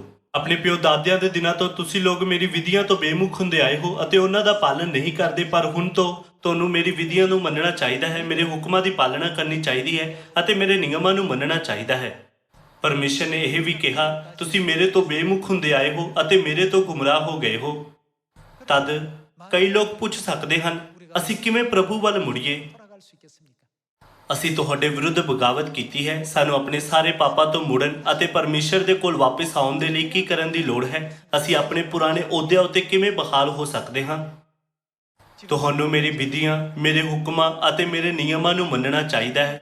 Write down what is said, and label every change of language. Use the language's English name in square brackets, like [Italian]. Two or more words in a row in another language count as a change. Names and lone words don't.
[Punjabi] ਆਪਣੇ ਪਿਓ ਦਾਦਿਆਂ ਦੇ ਦਿਨਾਂ ਤੋਂ ਤੁਸੀਂ ਲੋਕ ਮੇਰੀ ਵਿਧੀਆਂ ਤੋਂ ਬੇਮੁਖ ਹੁੰਦੇ ਆਏ ਹੋ ਅਤੇ ਉਹਨਾਂ ਦਾ ਪਾਲਣ ਨਹੀਂ ਕਰਦੇ, ਪਰ ਹੁਣ ਤੋਂ ਤੁਹਾਨੂੰ ਮੇਰੀ ਵਿਧੀਆਂ ਨੂੰ ਮੰਨਣਾ ਚਾਹੀਦਾ ਹੈ, ਮੇਰੇ ਹੁਕਮਾਂ ਦੀ ਪਾਲਣਾ ਕਰਨੀ ਚਾਹੀਦੀ ਹੈ ਅਤੇ ਮੇਰੇ ਨਿਯਮਾਂ ਨੂੰ ਮੰਨਣਾ ਚਾਹੀਦਾ ਹੈ। ਪਰਮੇਸ਼ਰ ਨੇ ਇਹ ਵੀ ਕਿਹਾ, ਤੁਸੀਂ ਮੇਰੇ ਤੋਂ ਬੇਮੁਖ ਹੁੰਦੇ ਆਏ ਹੋ ਅਤੇ ਮੇਰੇ ਤੋਂ ਗੁੰਮਰਾਹ ਹੋ ਗਏ ਹੋ। ਤਦ ਕਈ ਲੋਕ ਪੁੱਛ ਸਕਦੇ ਹਨ, ਅਸੀਂ ਕਿਵੇਂ ਪ੍ਰਭੂ ਵੱਲ ਮੁੜੀਏ? [Korean] 돌아갈 수 있겠습니까? [Punjabi] ਅਸੀਂ ਤੁਹਾਡੇ ਵਿਰੁੱਧ ਬਗਾਵਤ ਕੀਤੀ ਹੈ, ਸਾਨੂੰ ਆਪਣੇ ਸਾਰੇ ਪਾਪਾਂ ਤੋਂ ਮੁੜਨ ਅਤੇ ਪਰਮੇਸ਼ਰ ਦੇ ਕੋਲ ਵਾਪਸ ਆਉਣ ਦੇ ਲਈ ਕੀ ਕਰਨ ਦੀ ਲੋੜ ਹੈ? ਅਸੀਂ ਆਪਣੇ ਪੁਰਾਣੇ ਅਹੁਦਿਆਂ ਉੱਤੇ ਕਿਵੇਂ ਬਹਾਲ ਹੋ ਸਕਦੇ ਹਾਂ? ਤੁਹਾਨੂੰ ਮੇਰੀ ਵਿਧੀਆਂ, ਮੇਰੇ ਹੁਕਮਾਂ ਅਤੇ ਮੇਰੇ ਨਿਯਮਾਂ ਨੂੰ ਮੰਨਣਾ ਚਾਹੀਦਾ ਹੈ।